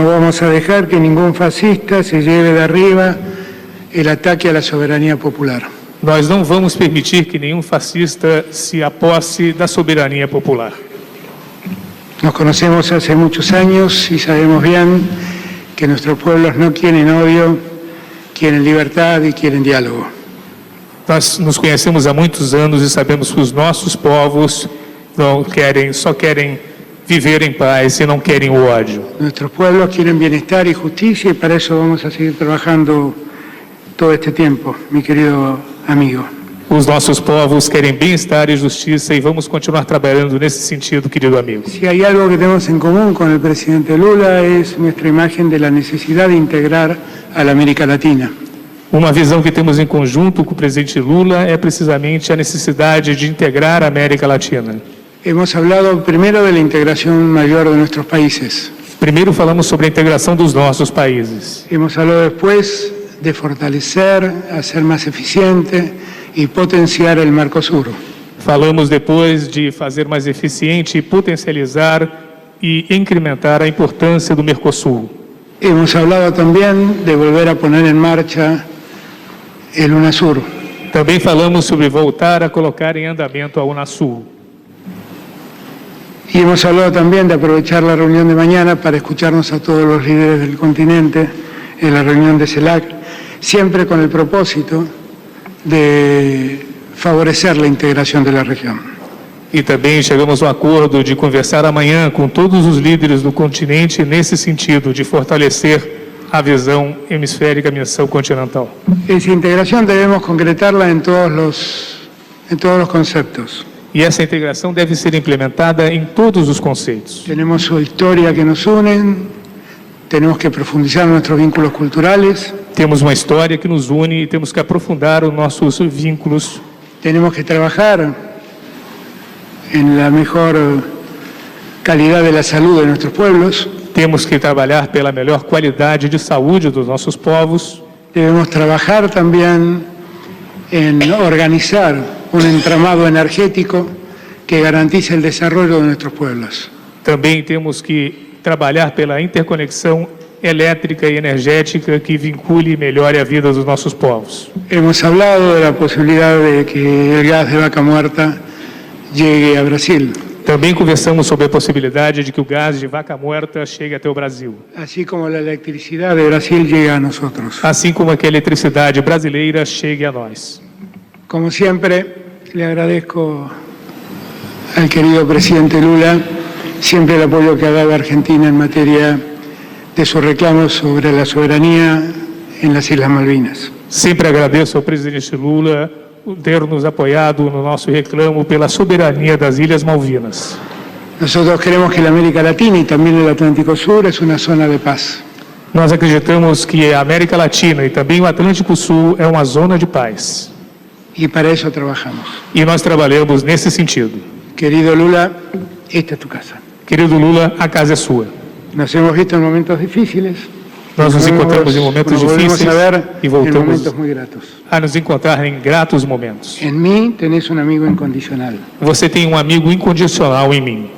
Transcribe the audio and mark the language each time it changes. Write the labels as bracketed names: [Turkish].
[Spanish] No vamos a dejar que ningún fascista se lleve de arriba el ataque a la soberanía popular. [Portuguese] Nós não vamos permitir que nenhum fascista se aposse da soberania popular. [Spanish] Nos conocemos hace muchos años y sabemos bien que nuestros pueblos no quieren odio, quieren libertad y quieren diálogo. [Portuguese] Nós nos conhecemos há muitos anos e sabemos que os nossos povos só querem viver em paz e não querem o ódio. [Spanish] Nuestros pueblos quieren bienestar y justicia y para eso vamos a seguir trabajando todo este tiempo, mi querido amigo. [Portuguese] Os nossos povos querem bem-estar e justiça e vamos continuar trabalhando nesse sentido, querido amigo. [Spanish] Si hay algo que tenemos en común con el presidente Lula es nuestra imagen de la necesidad de integrar a la América Latina. [Portuguese] Uma visão que temos em conjunto com o presidente Lula é precisamente a necessidade de integrar a América Latina. [Spanish] Hemos hablado primero de la integración mayor de nuestros países. [Portuguese] Primeiro falamos sobre a integração dos nossos países. [Spanish] Hemos hablado después de fortalecer, hacer más eficiente y potenciar el Mercosur. [Portuguese] Falamos depois de fazer mais eficiente, potencializar e incrementar a importância do Mercosul. [Spanish] Hemos hablado también de volver a poner en marcha el UNASUR. [Portuguese] Também falamos sobre voltar a colocar em andamento a Unasul. [Spanish] Y hemos hablado también de aprovechar la reunión de mañana para escucharnos a todos los líderes del continente en la reunión de CELAC, siempre con el propósito de favorecer la integración de la región. [Portuguese] E também chegamos ao acordo de conversar amanhã com todos os líderes do continente nesse sentido, de fortalecer a visão hemisférica, a missão continental. [Spanish] Esa integración debemos concretarla en todos los conceptos. [Portuguese] E essa integração deve ser implementada em todos os conceitos. [Spanish] Tenemos su historia que nos unen, tenemos que profundizar nuestros vínculos culturales. [Portuguese] Temos uma história que nos une e temos que aprofundar os nossos vínculos. [Spanish] Tenemos que trabajar en la mejor calidad de la salud de nuestros pueblos. [Portuguese] Temos que trabalhar pela melhor qualidade de saúde dos nossos povos. [Spanish] Debemos trabajar también en organizar un entramado energético que garantice el desarrollo de nuestros pueblos. [Portuguese] Também temos que trabalhar pela interconexão elétrica e energética que vincule e melhore a vida dos nossos povos. [Spanish] Hemos hablado de la posibilidad de que el gas de Vaca Muerta llegue a Brasil. [Portuguese] Também conversamos sobre a possibilidade de que o gás de vaca muerta chegue até o Brasil. [Spanish] Así como la electricidad de Brasil llega a nosotros. [Portuguese] Assim como que a eletricidade brasileira chegue a nós. [Spanish] Como siempre, le agradezco al querido presidente Lula siempre el apoyo que ha dado a Argentina en materia de sus reclamos sobre la soberanía en las Islas Malvinas. [Portuguese] Sempre agradeço ao presidente Lula ter nos apoiado no nosso reclamo pela soberania das Ilhas Malvinas. [Spanish] Nosotros creemos que la América Latina y también el Atlántico Sur es una zona de paz. [Portuguese] Nós acreditamos que a América Latina e também o Atlântico Sul é uma zona de paz. [Spanish] Y para eso trabajamos. [Portuguese] E nós trabalhamos nesse sentido. [Spanish] Querido Lula, esta es tu casa. [Portuguese] Querido Lula, a casa é sua. [Spanish] Nos hemos visto en momentos difíciles. [Portuguese] Nós nos encontramos em momentos difíceis e voltamos a nos encontrar em gratos momentos. [Spanish] En mí tenés un amigo incondicional. [Portuguese] Você tem um amigo incondicional em mim.